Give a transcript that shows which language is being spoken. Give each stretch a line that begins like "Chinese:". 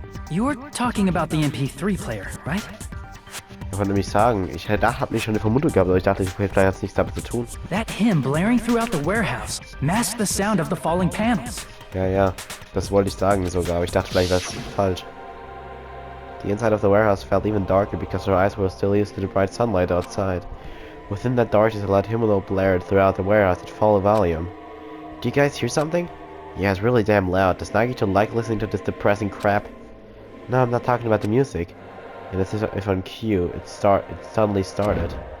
English: You were talking about the MP3 player, right?
German: Ich wollte nämlich sagen, ich hab nicht schon eine Vermutung gehabt, aber ich dachte, vielleicht hat es nichts damit zu tun.
English: That hymn blaring throughout the warehouse masked the sound of the falling panels.
German: Ja, das wollte ich sagen sogar, aber ich dachte, vielleicht war es falsch.
English: The inside of the warehouse felt even darker because her eyes were still used to the bright sunlight outside. Within that darkness, a loud hymnal blared throughout the warehouse at full volume. Do you guys hear something? Yeah, it's really damn loud. Does Nagito like listening to this depressing crap? No, I'm not talking about the music. And this is if on cue, it suddenly started.